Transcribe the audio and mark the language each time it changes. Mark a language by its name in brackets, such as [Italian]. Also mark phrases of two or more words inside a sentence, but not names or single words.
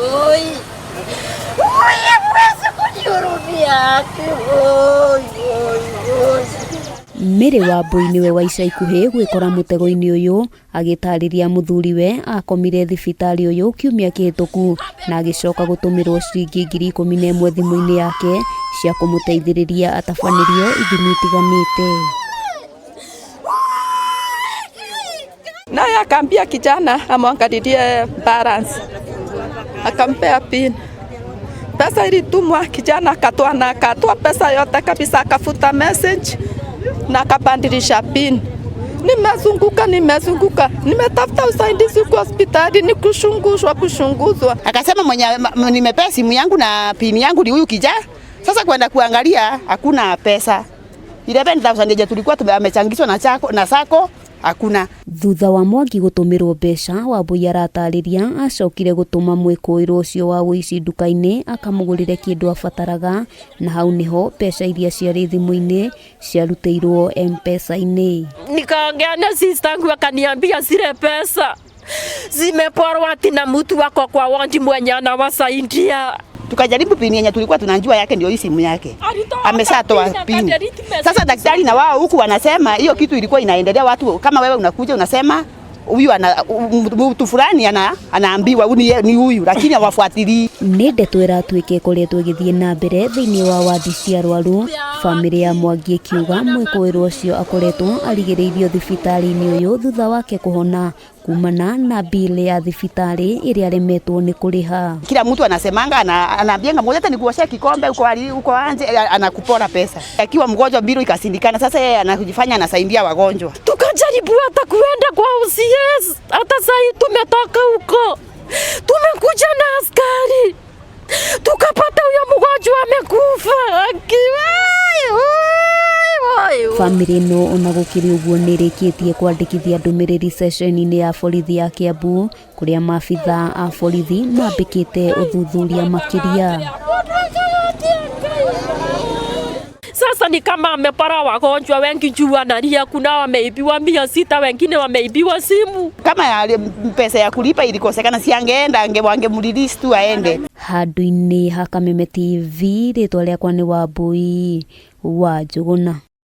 [Kikuyu] Mary Wambui niwe wa ica ikuhi gwikora mutego-ini uyu agitariria muthuriwe akomire thibitari uyu kiumia kihituku na agicoka gutumirwo ciringi 11,000 thimu-ini yake cia kumuteithiriria atabanirio ithimi itiganite. [Swahili] Naye akaambia kijana amwangalilie balance, akampea pin. Pesa ilitumwa, kijana akatoa na akatoa pesa yote kabisa, akafuta message na akabandilisha pin. Nimezunguka, nimetafuta usaidizi kwa hospitali, ni kushunguzwa. Akasema mwenye nimepea simu yangu na pin yangu ni huyu kijana. Sasa kwenda kuangalia hakuna pesa. 11,000 tulikuwa tumechangishwa na sako hakuna. [Kikuyu] Thutha wa Mwangi gutumirwo mbeca, Wambui aratariria acokire gutuma mwikuiro ucio wa wici nduka-ini akamugurire kindu abataraga, na hau niho mbeca iria ciari thimu-ini ciaruteirwo M-Pesa-ini. [Swahili] Nikaongea na sister yangu akaniambia zile pesa zimeporwa ati na mtu wako kwa wandi mwenye anawasaidia. Tukajaribu pini yenye tulikuwa tunajua yake ndio hii simu yake. Ameshatoa pini. Sasa daktari na wao huku wanasema hiyo kitu ilikuwa inaendelea, watu kama wewe unakuja unasema huyu mtu fulani anaambiwa ni huyu, lakini hawafuatilii. [Kikuyu] Ni ndeto iratuike ikoretwo igithie na mbere thiini wa wadi cia arwaru. Family ya Mwangi ikiuga mwikuiro ucio akoretwo arigiriirio thibitari-ini uyu thutha wake kuhona kumana na bili ya thibitari iria aremetwo ni kuriha. [Swahili] Kila mtu anasemanga anaambianga mmoja ni kuosha kikombe uko anje, anakupora pesa. Akiwa mgonjwa bili ikasindikana, sasa yeye anajifanya anasaidia wagonjwa. Tukajaribu hata kuenda kwa OCS, hata sasa tumetoka huko, tumekuja na askari tukapata huyo mgonjwa amekufa. [Kikuyu] Family no ona gukiri uguo nirikitie kwandikithia ndumiriri session-ini ya borithi ya Kiambu kuria maabitha a borithi mambikite uthuthuria makiria. [Swahili] Sasa ni kama amepara wagonjwa wengi juu analia, kuna wameibiwa 600, wengine wameibiwa simu. Kama pesa ya kulipa ilikosekana, si angeenda wangemrelease tu aende. [Kikuyu] Handu-ini ha Kameme TV, ritwa riakwa ni Wambui wa Njuguna.